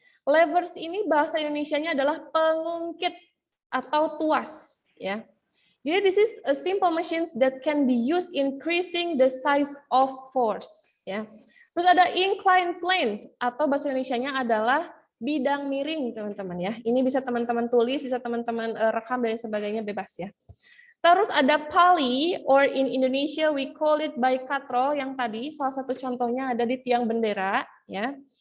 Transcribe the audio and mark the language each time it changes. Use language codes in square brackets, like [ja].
[id] Levers ini bahasa Indonesianya adalah pengungkit atau tuas. Ya. [en] Jadi this is a simple machines that can be used increasing the size of force. [id] Ya. Terus ada inclined plane atau bahasa Indonesianya adalah bidang miring, teman-teman ya. Ini bisa teman-teman tulis, bisa teman-teman rekam dan sebagainya, bebas ya. Terus ada pulley, [en] or in Indonesia we call it by [id] katrol, yang tadi salah satu contohnya ada di tiang bendera ya.